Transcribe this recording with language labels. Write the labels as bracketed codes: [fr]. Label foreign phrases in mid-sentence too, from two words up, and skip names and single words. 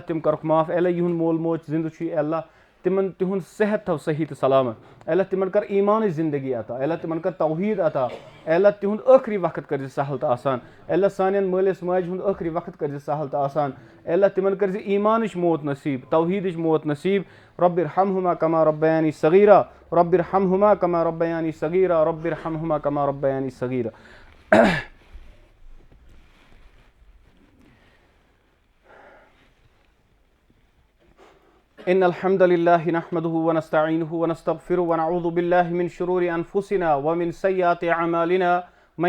[ks] तिम करख माफ, अल्लाह युन मोल मोच जिंद छु अल्लाह तिमन तिहुन सेहत थव सही तो सलामत, अल्लाह तिमन कर ईमान जिंदगी अता, अल्लाह तिमन कर तौहीद अता, अल्लाह तिहुन आखिरी वक्त कर सहल तो आसान, अल्लाह सानियन मालिस माज हुंद आखिरी वक्त कर सहल तो आसान, अल्लाह तिमन कर ईमानिश मौत नसीब, तौहीदिश मौत नसीब, [ar] ربِّ ارحمهما كما ربياني صغيرا، ربِّ ارحمهما كما ربياني صغيرا، ربِّ ارحمهما كما ربياني صغيرا. إن الحمد لله نحمده ونستعينه ونستغفره ونعوذ بالله من شرور أنفسنا ومن سيئات أعمالنا، من